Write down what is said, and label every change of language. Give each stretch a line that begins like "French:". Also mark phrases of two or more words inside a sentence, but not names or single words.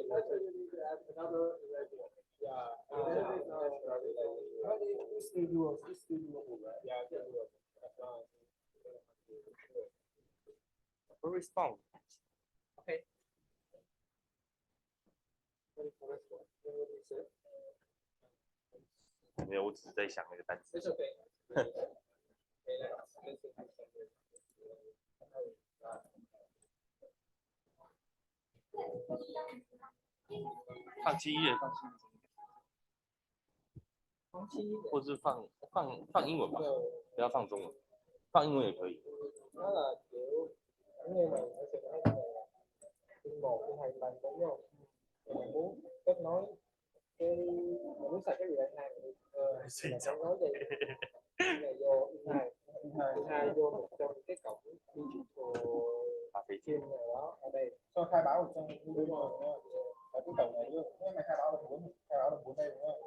English: Another relay. Yeah. It's still doable. It's still doable, right? Yeah, it's still doable. Respond。 Okay. Ready for this one? What do you say?
Chinese: 没有，我只是在想那个单词。
English: It's okay.
Chinese: 放轻音乐，或是放英文吧，不要放中文，放英文也可以。
Vietnamese: Nó là kiểu nghe này nó sẽ nói là chương 1 đến 2 lần đúng không? Mình muốn kết nối cái mình muốn xài cái gì đây hai mình kết nối gì này vô hai vô một trong cái cổng
English: digital pin
Vietnamese: nào đó ở đây cho khai báo ở trong đúng rồi ở cái cổng này luôn nếu mà khai báo được 4 đây đúng không?